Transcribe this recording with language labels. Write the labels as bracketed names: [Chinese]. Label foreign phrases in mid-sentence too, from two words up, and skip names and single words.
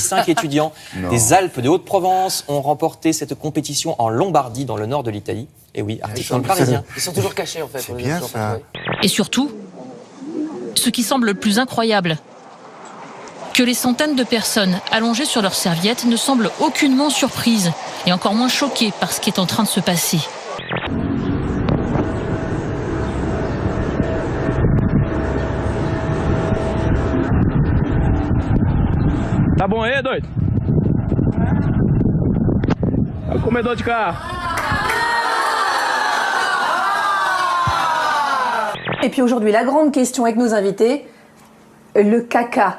[French] 5 étudiants des Alpes de Haute-Provence ont remporté cette compétition en Lombardie, dans le nord de l'Italie. Et oui, article dans le Parisien. Ils sont toujours cachés en fait. C'est bien ça. Et surtout, ce qui semble le plus incroyable, que les centaines de personnes allongées sur leurs serviettes ne semblent aucunement surprises et encore moins choquées par ce qui est en train de se passer. [Portuguese] Tá bom aí, doido? É o comedor de carro. [French] Et puis aujourd'hui, la grande question avec nos invités, le caca.